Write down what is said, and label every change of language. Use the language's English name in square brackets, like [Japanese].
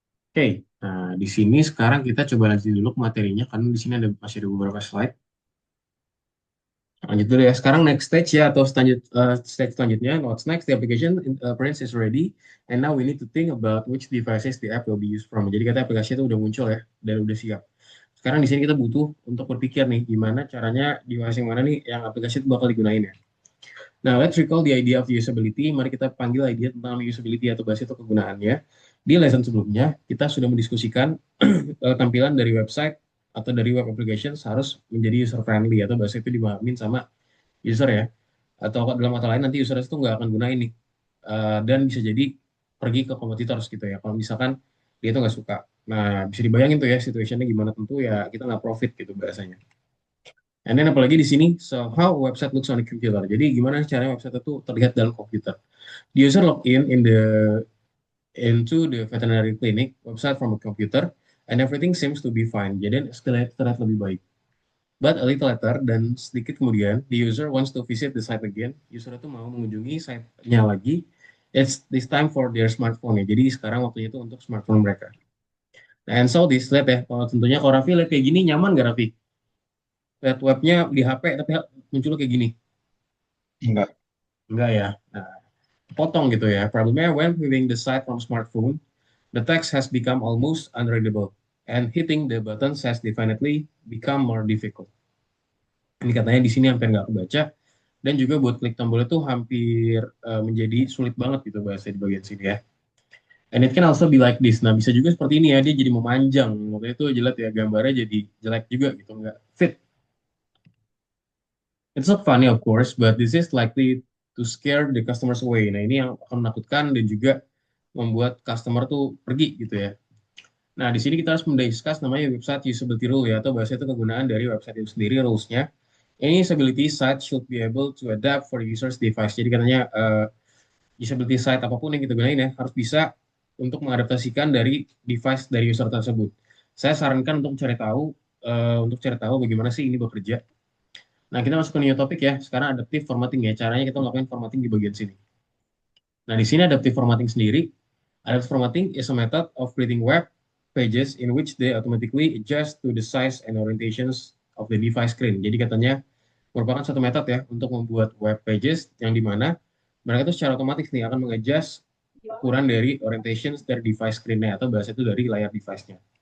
[Indonesian] Oke, nah di sini sekarang kita coba lanjutin dulu ke materinya karena di sini ada masih ada beberapa slide. Lanjut dulu ya. Sekarang next stage ya atau stage selanjutnya. [English] What's next? The application appearance is ready, and now we need to think about which devices the app will be used from. [Indonesian] Jadi kata aplikasi itu udah muncul ya dan udah siap. Sekarang di sini kita butuh untuk berpikir nih gimana caranya device yang mana nih yang aplikasi itu bakal digunain ya. Nah, let's recall the idea of usability. Mari kita panggil idea tentang usability atau bahas itu kegunaannya. Di lesson sebelumnya kita sudah mendiskusikan tampilan dari website atau dari web applications harus menjadi user friendly atau bahasa itu dipahamin sama user ya. Atau dalam kata lain nanti user itu nggak akan guna ini. Dan bisa jadi pergi ke kompetitor gitu ya. Kalau misalkan dia itu nggak suka. Nah, bisa dibayangin tuh ya situationnya gimana, tentu ya kita nggak profit gitu bahasanya. [English] And then [Indonesian] apalagi di sini, [English] so how website looks on a computer. [Indonesian] Jadi gimana caranya website itu terlihat dalam komputer. [English] The user log in the into the veterinary clinic website from a computer and everything seems to be fine. [Indonesian] Jadi terlihat lebih baik. [English] But a little later [Indonesian] dan sedikit kemudian, [English] the user wants to visit the site again. [Indonesian] User itu mau mengunjungi site-nya lagi. [English] It's this time for their smartphone ya. [Indonesian] Jadi sekarang waktunya itu untuk smartphone mereka. Nah, [English] and so this, [Indonesian] lihat ya. Kalau tentunya kalau Raffi lihat kayak gini, nyaman gak Raffi? Lihat webnya di HP tapi muncul kayak gini. Enggak. Enggak ya. Nah, potong gitu ya. [English] Problemnya when viewing the site from smartphone, the text has become almost unreadable. And hitting the buttons has definitely become more difficult. [Indonesian] Ini katanya di sini hampir nggak kebaca. Dan juga buat klik tombol itu hampir menjadi sulit banget gitu bahasa di bagian sini ya. [English] And it can also be like this. [Indonesian] Nah, bisa juga seperti ini ya, dia jadi memanjang. Makanya itu jelas ya, gambarnya jadi jelek juga gitu, nggak fit. [English] It's not funny of course, but this is likely to scare the customers away. [Indonesian] Nah, ini yang akan menakutkan dan juga membuat customer tuh pergi gitu ya. Nah, di sini kita harus mendiscuss namanya website usability rule ya, atau bahasa itu kegunaan dari website itu sendiri, rules-nya. [English] Any usability site should be able to adapt for the user's device. [Indonesian] Jadi katanya usability site apapun yang kita gunain ya harus bisa untuk mengadaptasikan dari device dari user tersebut. Saya sarankan untuk cari tahu bagaimana sih ini bekerja. Nah, kita masuk ke new topic ya. Sekarang adaptive formatting ya. Caranya kita melakukan formatting di bagian sini. Nah, di sini adaptive formatting sendiri. [English] Adaptive formatting is a method of creating web pages in which they automatically adjust to the size and orientations of the device screen. [Indonesian] Jadi katanya merupakan satu metode ya untuk membuat web pages yang dimana mereka itu secara otomatis nih akan mengadjust ukuran dari orientations dari device screen-nya atau bahasa itu dari layar device-nya.